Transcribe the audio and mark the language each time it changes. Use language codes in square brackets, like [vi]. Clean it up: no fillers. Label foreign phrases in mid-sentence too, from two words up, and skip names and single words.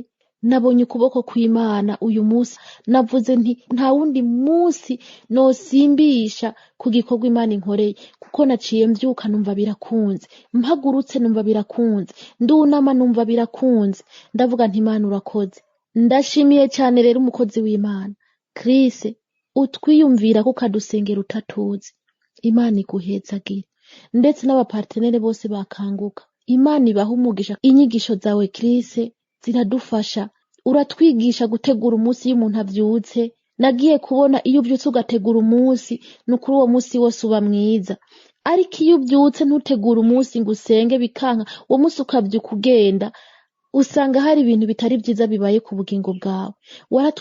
[rn] Nabonye ukuboko kw'Imana uyu munsi, navuze nti nta wundi munsi nosimbisha ku gikorwa Imana inkoreye, kuko naciye mbyuka numva birakunze, mpagurutse numva birakunze, ndunama numva birakunze. Ndavuga nti Imana urakoze. Ndashimiye cyane rero umukozi w'Imana Chris, utwiyumvira ko kadusengera utatuzi. Imana iguhezagire, ndetse n'abapartenere bose bakanguka. Imana ibaha umugisha. Inyigisho zawe Chris ziradufasha, uratwigisha gutegura umunsi y'umuntu avyutse. Nagiye kubona iyo uvyutse ugategura umunsi, nukuri uwo munsi wose uba mwiza. Ariko iyo uvyutse ntutegura umunsi ngo usenge bikanka, uwo munsi ukavyuka ugenda, usanga hari ibintu bitari byiza bibaye ku bugingo bwawe.